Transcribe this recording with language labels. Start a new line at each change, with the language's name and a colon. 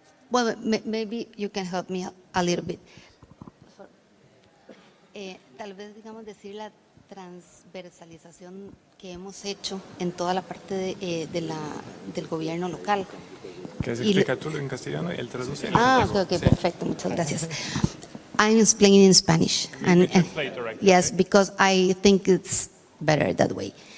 English: Well, maybe you can help me a little bit.
Spanish: Tal vez, digamos, decir la transversalización que hemos hecho en toda la parte del gobierno local. ¿Quieres explicar tú en castellano y él traduce? Okay, perfecto, muchas gracias.
English: I'm explaining in Spanish. You translate directly, Yes, because I think it's better that way.